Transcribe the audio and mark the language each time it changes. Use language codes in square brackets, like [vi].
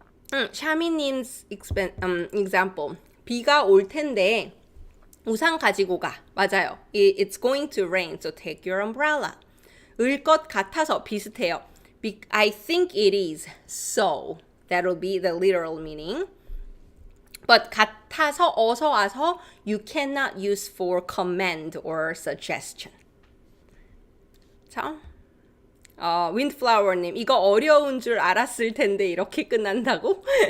[en] 샤미님's example. [ko] 비가 올 텐데 우산 가지고 가. 맞아요. [en] It's going to rain, so take your umbrella. [ko] 을 것 같아서 비슷해요. [en] I think it is, so. That'll be the literal meaning. But 같아서 어서 와서 you cannot use for command or suggestion. [ko] 자, windflower님 이거 어려운 줄 알았을 텐데 이렇게 끝난다고?